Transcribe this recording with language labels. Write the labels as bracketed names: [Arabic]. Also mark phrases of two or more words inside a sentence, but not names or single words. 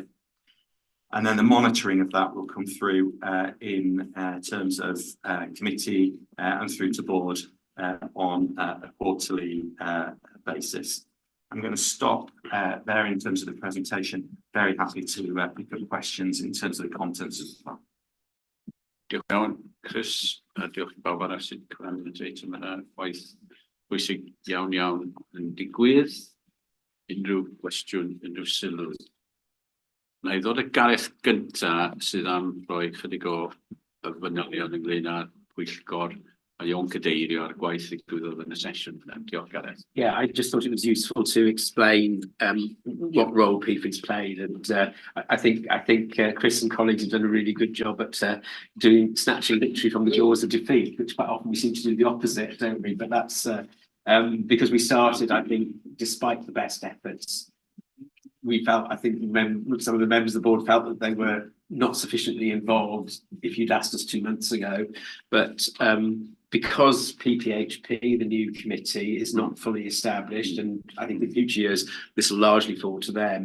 [English] And then the monitoring of that will come through in terms of committee and through to board on a quarterly basis. I'm going to stop there in terms of the presentation. Very happy to pick up questions in terms of the contents of the plan. [Welsh] Diolch iawn, Chris, a diolch i bawb arall sy'n cyfrannu yn yna. Waith bwysig iawn yn digwydd. Unrhyw gwestiwn, unrhyw sylw. Na i ddod y Gareth gynta sydd am roi chydig o fanylion ynglyn â pwyllgor Mae o'n cadeirio ar y gwaith ddigwyddodd yn y sesiwn. Diolch, Gareth. [English] Yeah, I just thought it was useful to explain what role PFIG's played, and I think Chris and colleagues have done a really good job at snatching victory from the jaws of defeat, which quite often we seem to do the opposite, don't we? But that's because we started, I think, despite the best efforts, we felt, I think some of the members of the board felt that they were not sufficiently involved if you'd asked us 2 months ago, but because PPHP, the new committee, is not fully established, and I think in future years this will largely fall to them.